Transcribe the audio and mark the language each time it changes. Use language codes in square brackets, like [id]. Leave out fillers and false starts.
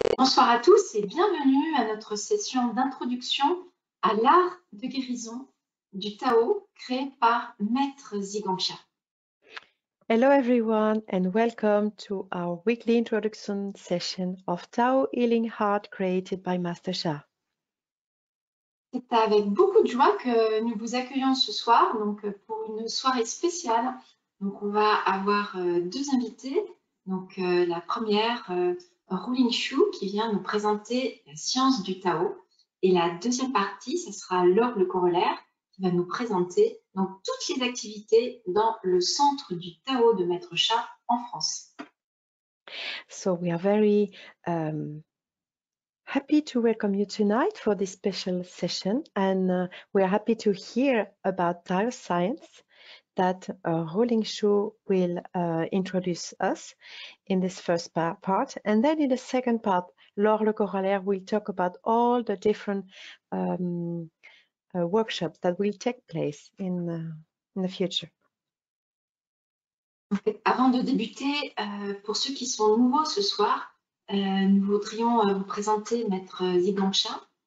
[fr] Bonsoir à tous et bienvenue à notre session d'introduction à l'art de guérison du Tao créé par Maitre Zhi Gang Sha. [en] Hello everyone and welcome to our weekly introduction session of Tao Healing Heart created by Master Sha. [fr] C'est avec beaucoup de joie que nous vous accueillons ce soir donc, pour une soirée spéciale. Donc, on va avoir deux invités. Donc, la première, Rulin Xiu, qui vient nous présenter la science du Tao. Et la deuxième partie, ce sera Laure Le Corroller, qui va nous présenter donc, toutes les activités dans le centre du Tao de Maitre Sha en France. [en] So we are very happy to welcome you tonight for this special session, and we are happy to hear about Tao Science that Rulin Xiu will introduce us in this first part, and then in the second part, Laure Le Corroller will talk about all the different workshops that will take place in the future. [fr] Avant de débuter, pour ceux qui sont nouveaux ce soir, nous voudrions vous présenter Maitre Zhi Gang Sha.